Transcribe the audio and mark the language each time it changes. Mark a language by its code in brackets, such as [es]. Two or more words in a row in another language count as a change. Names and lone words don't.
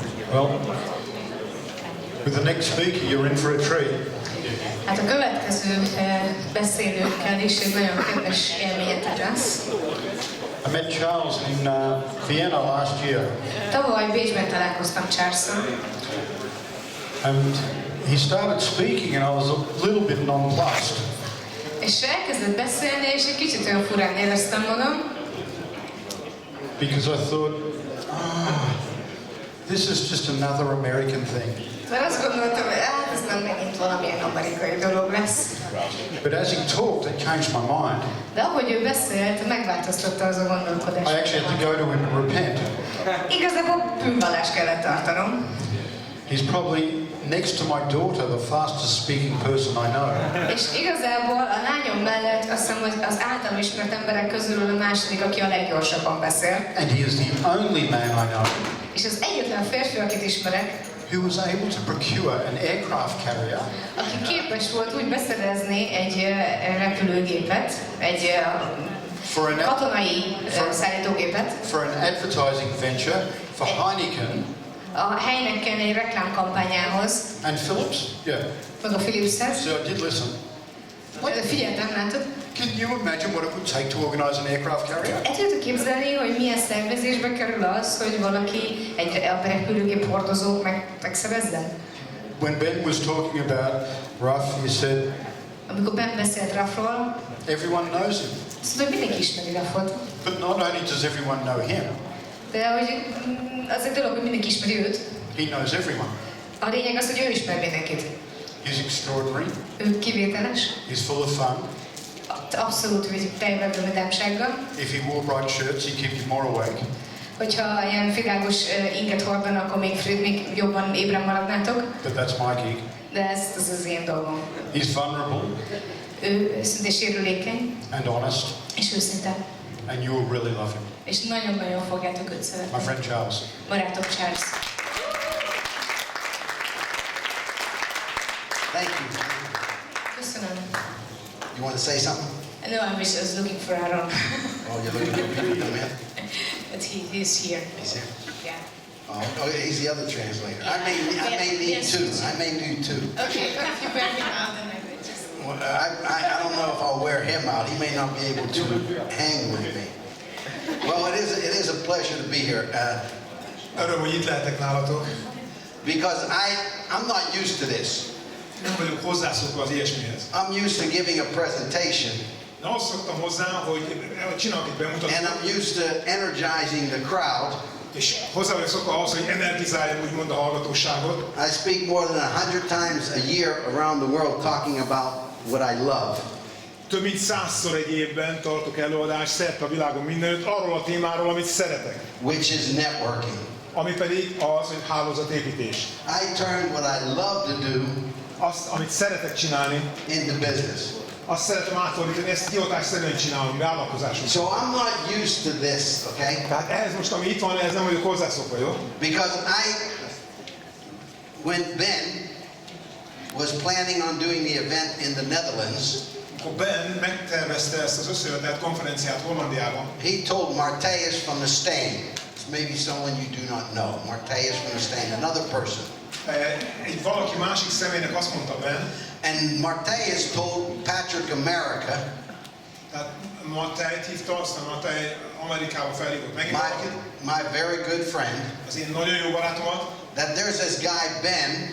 [en] Well, with the next speaker, you're in for a treat. [hu] Hát a következő beszélőkkel is egy nagyon kedves élményetek lesz. [en] I met Charles in Vienna last year. [hu] Tavaly Bécsben találkoztam Charles-szal. [en] And he started speaking and I was a little bit nonplussed. [hu] És elkezdett beszélni, és egy kicsit olyan furán éreztem magam. [en] Because I thought, this is just another American thing. [hu] Mert azt gondoltam, hogy ez nem megint valamilyen amerikai dolog lesz. [en] But as he talked, it changed my mind. [hu] De ahogy ő beszélt, megváltoztatta az a gondolkodás. [en] I actually had to go to him and repent. [hu] Igazából bűnvallást kellett tartanom. [en] He's probably next to my daughter, the fastest speaking person I know. [hu] És igazából a lányom mellett azt hiszem, hogy az általam ismert emberek közül a második, aki a leggyorsabban beszél. [en] And he is the only man I know [hu] És az egyetlen férfi, akit ismerek, [en] who was able to procure an aircraft carrier [hu] aki képes volt úgy beszerezni egy repülőgépet, egy katonai szállítógépet, [en] for an advertising venture for Heineken [hu] a Heineken egy reklámkampányához, [en] and Philips. Yeah. [hu] meg a Philipshez. [en] So I did listen. [hu] Figyeltem, látod? [en] Can you imagine what it would take to organize an aircraft carrier? [hu] El tudod képzelni, hogy milyen szervezésbe kerül az, hogy valaki egy repülőgép hordozót megszerezzen? [en] When Ben was talking about Ruff, he said, [hu] Amikor Ben beszélt Ruffról, [en] everyone knows him. [hu] azt mondta, hogy mindenki ismeri Ruffot. [en] But not only does everyone know him, [hu] De hogy az egy dolog, hogy mindenki ismeri őt. [en] he knows everyone. [hu] A lényeg az, hogy ő ismer mindenkit. [en] He's extraordinary. [hu] Ő kivételes. [en] He's full of fun. [hu] Abszolút tejvelő vidámsággal. [en] If he wore bright shirts, he'd keep you more awake. [hu] Hogyha ilyen világos inget hordanak, akkor még jobban ébren maradnátok. [en] But that's my gig. [hu] De ez az én dolgom. [en] He's vulnerable [hu] Ő őszintén sérülékeny. [en] and honest, [hu] És őszinte. [en] and you will really love him. [hu] És nagyon-nagyon fogjátok őt szeretni. [en] My friend Charles. [hu] Barátok Charles. [en] Thank you. [hu] Köszönöm. [en] You want to say something? No, I was looking for Aaron. Oh, you're looking for him? But he's here. He's here. Yeah. Oh, he's the other translator. I may need Yes. two. I may need two. Okay, if you wear him out, then I will just... Well, I don't know if I'll wear him out. He may not be able to hang with me. Well, it is a pleasure to be here. [hu] Öröm, hogy itt lehetek nálatok. [en] Because I'm not used to this. [hu] Nem vagyok hozzászokva az ilyesmihez. [en] I'm used to giving a presentation. [hu] De azt szoktam hozzá, hogy csinálok egy bemutatót. [en] And I'm used to energizing the crowd. [hu] És hozzá vagyok szokva ahhoz, hogy energizáljam úgymond a hallgatóságot. [en] I speak more than 100 times a year around the world talking about what I love. [hu] Több mint 100-szor egy évben tartok előadást szerte a világon mindenütt arról a témáról, amit szeretek. [en] Which is networking. [hu] Ami pedig az, hogy hálózatépítés. [en] I turned what I love to do [hu] Azt, amit szeretek csinálni, [en] into business. [hu] azt szeretem átfordítani, ezt hivatásszerűen csinálom, vállalkozásunk. [en] So I'm not used to this, okay? [hu] Tehát ehhez most, ami itt van, ehhez nem vagyok hozzászokva, jó? [en] Because when Ben was planning on doing the event in the Netherlands, [hu] Akkor Ben megtervezte ezt az összejövetelt konferenciát Hollandiában. [en] he told Martejus from the Stain, maybe someone you do not know, Martejus from the Stain, another person. [hu] Egy valaki másik személynek azt mondta Ben, [en] and Martejus told Patrick America, [hu] tehát Matejt hívta, aztán Matej Amerikába felhívott megint valakit, [en] my very good friend, [hu] az én nagyon jó barátomat, [en] that there's this guy Ben,